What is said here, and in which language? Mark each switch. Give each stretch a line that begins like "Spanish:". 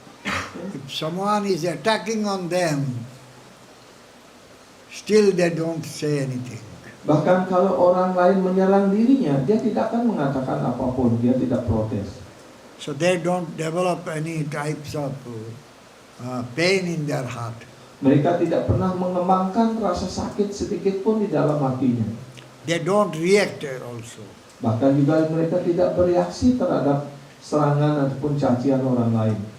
English: If someone is attacking on them, still they don't say anything.
Indonesian: Bahkan kalau orang lain menyerang dirinya, dia tidak akan mengatakan apapun, dia tidak protes.
English: So they don't develop any types of pain in their heart.
Indonesian: Mereka tidak pernah mengembangkan rasa sakit sedikit pun di dalam hatinya.
English: They don't react also.
Indonesian: Bahkan juga mereka tidak bereaksi terhadap serangan ataupun cacian orang lain.